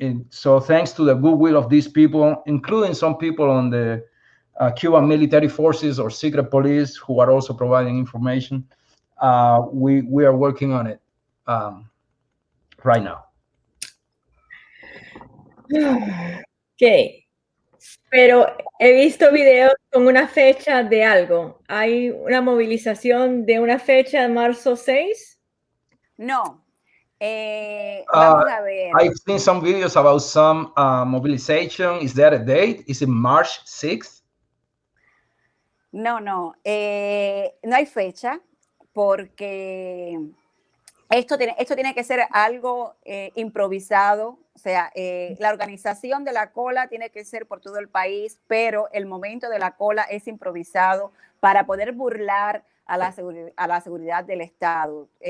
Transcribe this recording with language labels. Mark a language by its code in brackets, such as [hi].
[en] So thanks to the goodwill of these people, including some people on the Cuban military forces or secret police who are also providing information. We are working on it right now. [es] Ok, pero he visto videos con una fecha de algo. ¿Hay una movilización de una fecha de marzo 6? No. Vamos a ver. [en] I've seen some videos about some mobilization. Is there a date? Is it March 6th? [es] No, no hay fecha, porque esto tiene que ser algo improvisado. O sea, la organización de la cola tiene que ser por todo el país, pero el momento de la cola es improvisado para poder burlar a la seguridad del Estado.